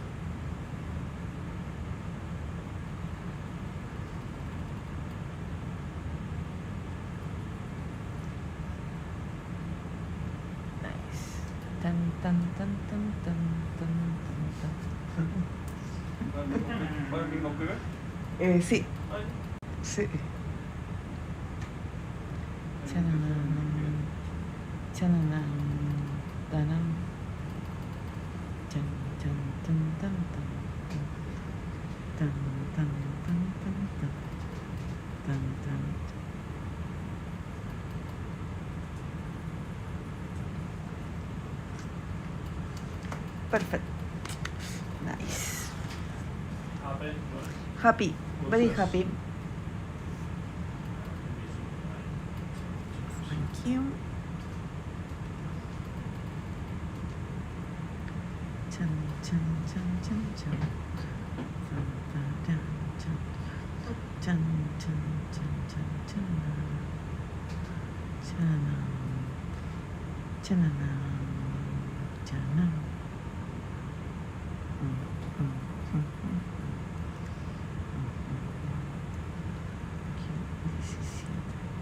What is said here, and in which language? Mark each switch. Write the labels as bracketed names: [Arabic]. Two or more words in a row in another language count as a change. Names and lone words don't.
[English] Nice. Tan tan tan tan tan tan tan [Spanish] ¿Va al mismo cuber? tan. Sí, Ay, sí. Chananam, chananam, tanam. Chan chan tan tan tan tan tan tan tan tan tan tan. [English] Perfect. Nice. Happy? Happy. Very What's this? happy. Thank you. Chan chan chan chan chan. Chan chan chan chan chan chan chan chan. Chanam. Chananam. Chanam. This is it.